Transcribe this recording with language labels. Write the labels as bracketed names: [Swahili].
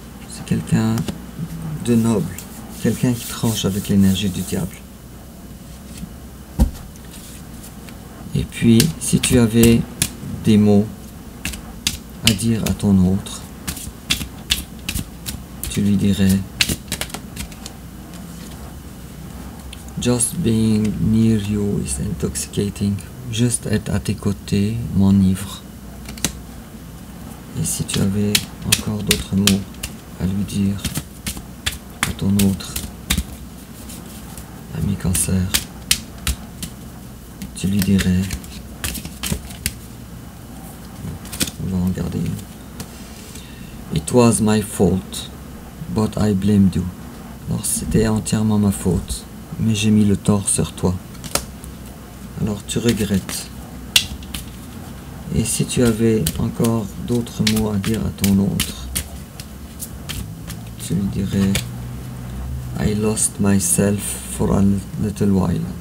[French] C'est quelqu'un de noble, quelqu'un qui tranche avec l'énergie du diable. Et puis, si tu avais des mots à dire à ton autre, tu lui dirais: [English] Just being near you is intoxicating. [French] Juste être à tes côtés m'enivre. Et si tu avais encore d'autres mots à lui dire, à ton autre ami Cancer, tu lui dirais, on va en garder une. [English] It was my fault, but I blamed you. [French] Alors c'était entièrement ma faute, mais j'ai mis le tort sur toi. Alors tu regrettes. Et si tu avais encore d'autres mots à dire à ton autre, tu lui dirais [English] I lost myself for a little while.